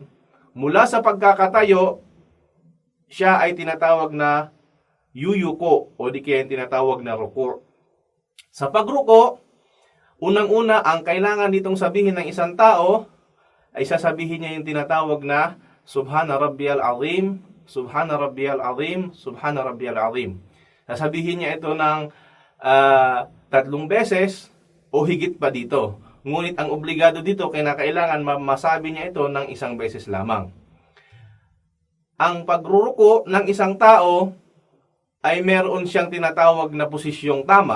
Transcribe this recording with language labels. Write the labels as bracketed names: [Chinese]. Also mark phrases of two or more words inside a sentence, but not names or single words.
[Filipino] Mula sa pagkakatayo, siya ay tinatawag na yuyuko o di kaya yung tinatawag na ruku'. Sa pagruko, unang-una ang kailangan ditong sabihin ng isang tao ay sasabihin niya yung tinatawag na [Arabic] سبحان ربي العظيم, سبحان ربي العظيم, سبحان ربي العظيم. [Filipino] Sasabihin niya ito ng 3 beses o higit pa dito. Ngunit ang obligado dito, kinakailangan masabi niya ito ng 1 beses lamang. Ang pagruruko ng isang tao ay meron siyang tinatawag na posisyong tama.